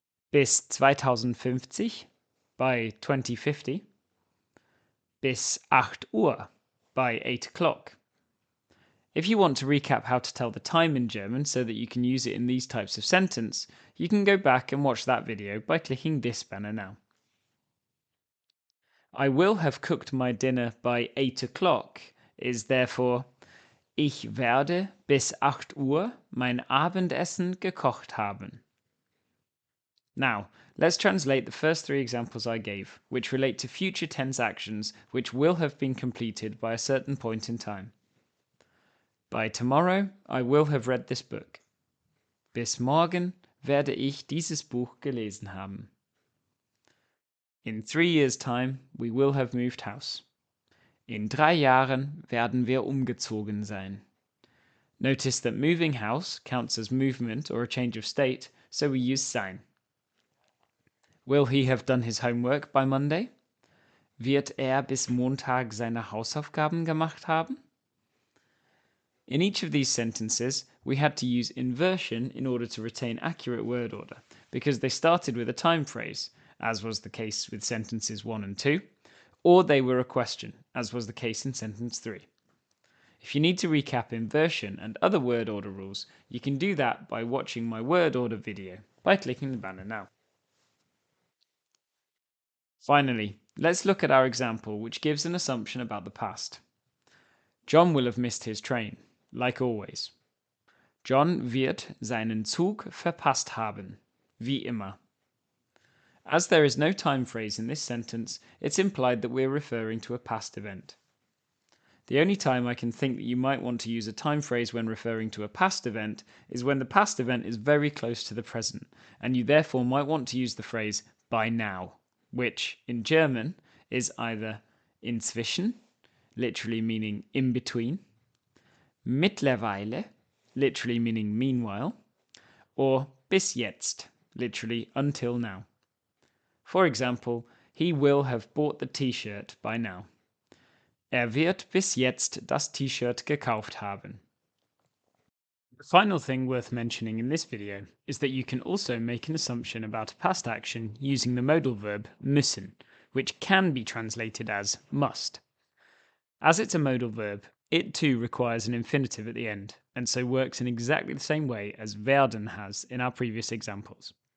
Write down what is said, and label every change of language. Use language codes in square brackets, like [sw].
[de] Bis 2050, [en] by 2050. [de] Bis 8 Uhr, [en] by 8 o'clock. If you want to recap how to tell the time in German so that you can use it in these types of sentence, you can go back and watch that video by clicking this banner now. I will have cooked my dinner by 8 o'clock is therefore [de] Ich werde bis 8 Uhr mein Abendessen gekocht haben. [en] Now, let's translate the first three examples I gave, which relate to future tense actions which will have been completed by a certain point in time. By tomorrow, I will have read this book. [de] Bis morgen werde ich dieses Buch gelesen haben. [en] In 3 years' time, we will have moved house. [de] In 3 Jahren werden wir umgezogen sein. [en] Notice that moving house counts as movement or a change of state, so we use sein. Will he have done his homework by Monday? [de] Wird bis Montag seine Hausaufgaben gemacht haben? [en] In each of these sentences, we had to use inversion in order to retain accurate word order, because they started with a time phrase, as was the case with sentences 1 and 2, or they were a question, as was the case in sentence 3. If you need to recap inversion and other word order rules, you can do that by watching my word order video by clicking the banner now. Finally, let's look at our example which gives an assumption about the past. John will have missed his train, like always. [de] John wird seinen Zug verpasst haben, wie immer. [en] As there is no time phrase in this sentence, it's implied that we're referring to a past event. The only time I can think that you might want to use a time phrase when referring to a past event is when the past event is very close to the present, and you therefore might want to use the phrase by now, which, in German, is either inzwischen, literally meaning in between, mittlerweile, literally meaning meanwhile, or bis jetzt, literally until now. For example, he will have bought the t-shirt by now. [de] Wird bis jetzt das T-Shirt gekauft haben. [en] The final thing worth mentioning in this video is that you can also make an assumption about a past action using the modal verb müssen, which can be translated as must. As it's a modal verb, it too requires an infinitive at the end, and so works in exactly the same way as werden has in our previous examples.